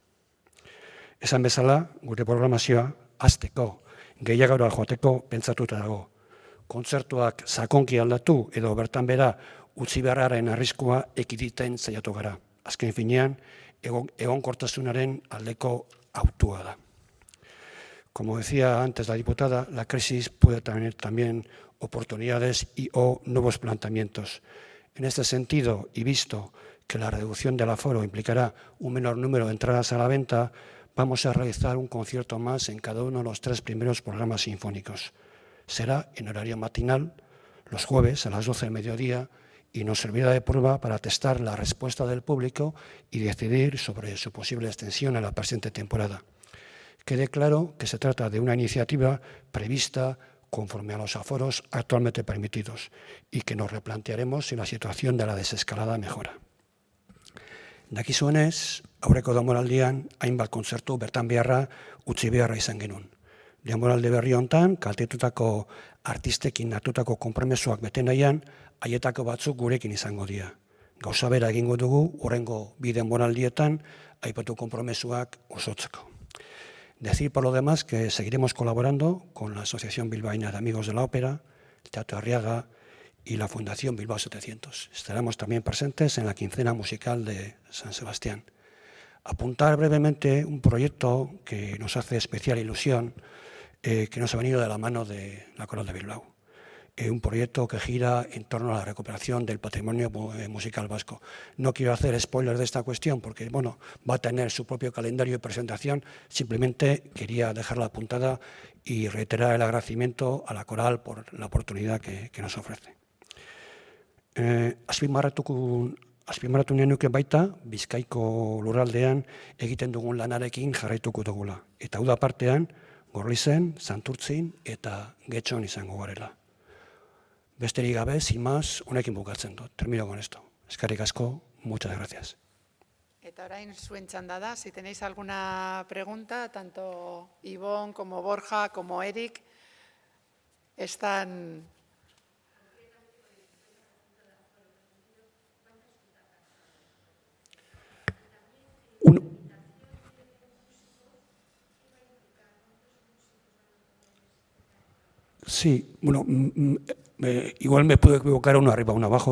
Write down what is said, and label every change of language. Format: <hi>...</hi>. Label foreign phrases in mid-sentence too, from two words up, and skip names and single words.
<eu>Esan bezala, gure programazioa hasteko, gehiagora joateko pentsatuta dago. Kontzertuak sakonki aldatu edo bertan bera utzi beharraren arriskua ekiditen saiatu gara. Azken finean, egonkortasunaren aldeko hautua da.</eu> <es>Como decía antes la diputada, la crisis puede tener también oportunidades o nuevos planteamientos. En este sentido, y visto que la reducción del aforo implicará un menor número de entradas a la venta, vamos a realizar un concierto más en cada uno de los 3 primeros programas sinfónicos. Será en horario matinal, los jueves a las 12 del mediodía, y nos servirá de prueba para testar la respuesta del público y decidir sobre su posible extensión en la presente temporada. Quede claro que se trata de una iniciativa prevista conforme a los aforos actualmente permitidos y que nos replantearemos si la situación de la desescalada mejora.</es> <eu>Dakizuenez, aurreko denboraldian hainbat kontzertu bertan beharra utzi beharra izan genuen. Denboraldi berri hontan, kaltetutako artistekin hartutako konpromezuak bete nahian, haietako batzuk gurekin izango dira. Gauza bera egingo dugu, hurrengo bi denboraldietan, aipatu konpromezuak osotzeko.</eu> <es>Decir por lo demás que seguiremos colaborando con la Asociación Bilbaína de Amigos de la Ópera, el Teatro Arriaga y la Fundación Bilbao 700. Estaremos también presentes en la quincena musical de San Sebastián. Apuntar brevemente un proyecto que nos hace especial ilusión, que nos ha venido de la mano de la Coral de Bilbao. Un proyecto que gira en torno a la recuperación del patrimonio musical vasco. No quiero hacer spoilers de esta cuestión porque bueno, va a tener su propio calendario de presentación. Simplemente quería dejarla apuntada y reiterar el agradecimiento a la Coral por la oportunidad que nos ofrece.</es> <eu>Azpimarratu nahi nuke baita, Bizkaiko lurraldean egiten dugun lanarekin jarraituko dugula. Eta uda partean, Gorlizen, Santurtzin eta Getxon izango garela. Besterik gabe,</eu> <es>sin más,</es> <eu>honekin bukatzen dut.</eu> <es>Termino con esto.</es> <eu>Eskerrik asko,</eu> <es>muchas gracias.</es> <eu>Eta orain zuen txanda da,</eu> <es>si tenéis alguna pregunta, tanto Ivonne como Borja como Eric están... Sí, bueno, igual me puedo equivocar uno arriba, uno abajo.</es>